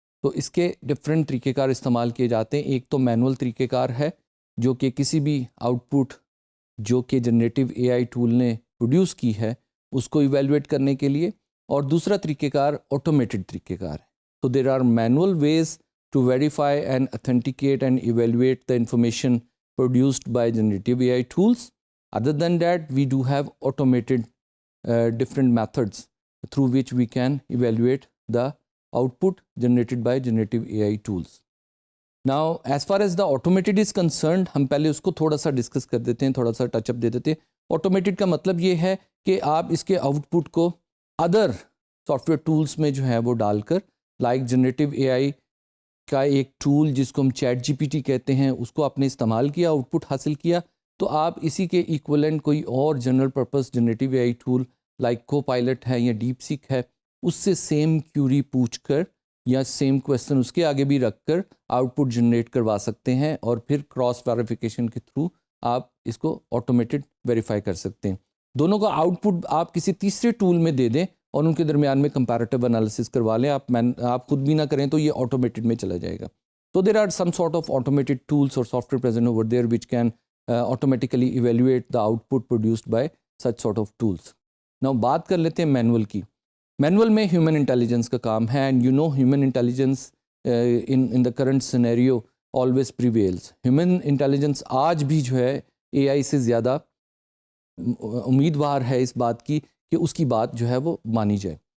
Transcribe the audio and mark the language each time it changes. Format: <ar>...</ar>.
<ur>تو اس کے ڈفرینٹ طریقہ کار استعمال کیے جاتے ہیں. ایک تو مینول طریقہ کار ہے جو کہ کسی بھی آؤٹ پٹ جو کہ جنریٹیو اے آئی ٹول نے پروڈیوس کی ہے اس کو ایویلویٹ کرنے کے لیے، اور دوسرا طریقہ کار آٹومیٹڈ طریقہ کار ہے.</ur> <en>تو there are manual ways to verify and authenticate and evaluate the information produced by generative AI tools. Other than that, we do have automated different methods through which we can evaluate the output generated by generative AI tools. Now, as far as the automated is concerned,</en> <ur>ہم پہلے اس کو تھوڑا سا discuss کر دیتے ہیں، تھوڑا سا ٹچ اپ دے دیتے ہیں. automated کا مطلب یہ ہے کہ آپ اس کے آؤٹ پٹ کو ادر سافٹ ویئر ٹولس میں جو ہے وہ ڈال کر، لائک جنریٹیو اے آئی کا ایک ٹول جس کو ہم چیٹ جی پی ٹی کہتے ہیں اس کو آپ نے استعمال کیا، آؤٹ پٹ حاصل کیا، تو آپ اسی کے ایکولنٹ کوئی اور جنرل پرپس جنریٹیو اے آئی ٹول لائک کو پائلٹ ہے یا ڈیپ سیک ہے اس سے سیم کیوری پوچھ کر یا سیم کویسچن اس کے آگے بھی رکھ کر آؤٹ پٹ جنریٹ کروا سکتے ہیں، اور پھر کراس ویریفیکیشن کے تھرو آپ اس کو آٹومیٹڈ ویریفائی کر سکتے ہیں. دونوں کا آؤٹ پٹ آپ کسی تیسرے ٹول میں دے دیں اور ان کے درمیان میں کمپیریٹیو انالیسس کروا لیں. آپ خود بھی نہ کریں تو یہ آٹومیٹڈ میں چلا جائے گا.</ur> <en>تو there are some sort of automated tools اور software present over there which can automatically evaluate the output produced by such sort of tools.</en> <ur>Now بات کر لیتے ہیں مینول کی. مینول میں ہیومن انٹیلیجنس کا کام ہے,</ur> <en>And you know human intelligence in the current scenario always prevails.</en> <ur>Human intelligence آج بھی جو ہے اے آئی سے زیادہ امیدوار ہے اس بات کی کہ اس کی بات جو ہے وہ مانی جائے.</ur>